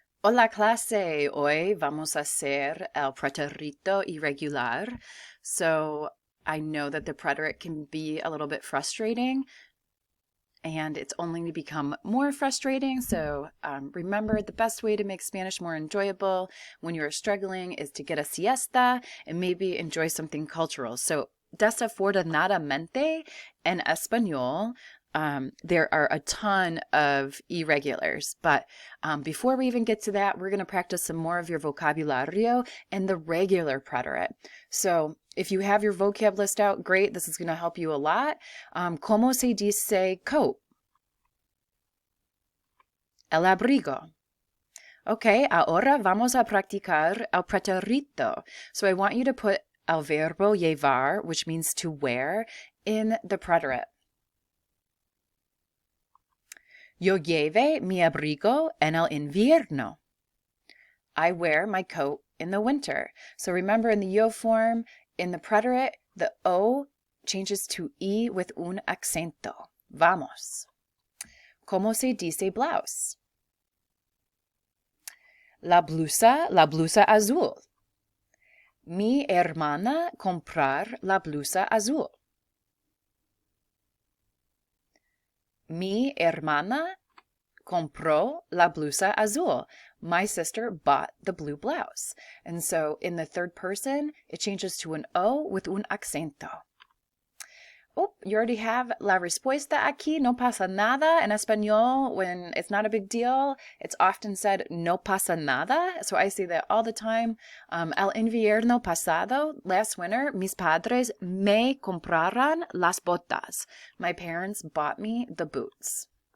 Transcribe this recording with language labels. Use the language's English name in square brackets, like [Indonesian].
[Spanish] Hola clase, hoy vamos a hacer el preterito irregular. [English] So I know that the preterite can be a little bit frustrating and it's only become more frustrating. So remember, the best way to make Spanish more enjoyable when you're struggling is to get a siesta and maybe enjoy something cultural. So [Spanish] desafortunadamente en español, [English] there are a ton of irregulars, but before we even get to that, we're going to practice some more of your vocabulario and the regular preterite. So if you have your vocab list out, great. This is going to help you a lot. [Spanish] ¿Cómo se dice coat? El abrigo. Okay, ahora vamos a practicar el preterito. [English] So I want you to put [Spanish] el verbo llevar, [English] which means to wear, in the preterite. [Spanish] Yo lleve mi abrigo en el invierno. [English] I wear my coat in the winter. So remember, in the yo form, in the preterite, the O changes to E with [Spanish] un acento. Vamos. ¿Cómo se dice blouse? La blusa azul. Mi hermana comprar la blusa azul. Mi hermana compró la blusa azul. [English] My sister bought the blue blouse. And so in the third person, it changes to an O with [Spanish] un acento. [English] Oh, you already have [Spanish] la respuesta aquí. No pasa nada. [English] In español, when it's not a big deal, it's often said [Spanish] no pasa nada. [English] So I say that all the time. [Spanish] El invierno pasado, [English] last winter, [Spanish] mis padres me compraron las botas. [English] My parents bought me the boots.